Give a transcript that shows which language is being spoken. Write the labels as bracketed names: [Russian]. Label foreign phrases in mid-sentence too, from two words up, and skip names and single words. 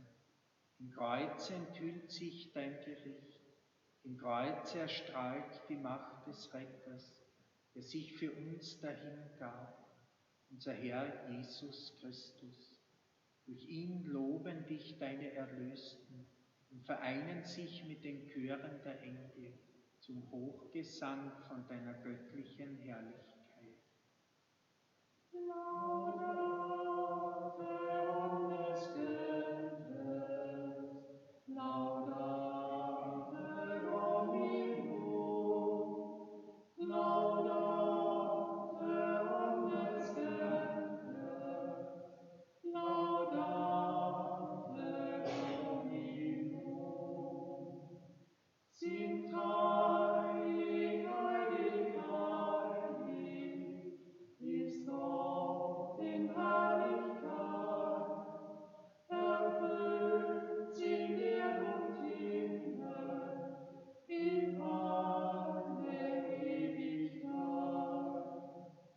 [German] Im Kreuz enthüllt sich dein Gericht, im Kreuz erstrahlt die Macht des Retters, der sich für uns dahingab, unser Herr Jesus Christus. Durch ihn loben dich deine Erlösten und vereinen sich mit den Chören der Engel zum Hochgesang von deiner göttlichen Herrlichkeit. [Latin] Laudate omnes gentes, laudate Dominum, laudate omnes gentes, laudate Dominum. [German] Singt heilig, heilig, heilig, ist Gott in Herrlichkeit. Erfüllt sind Erd und Himmel in alle Ewigkeit.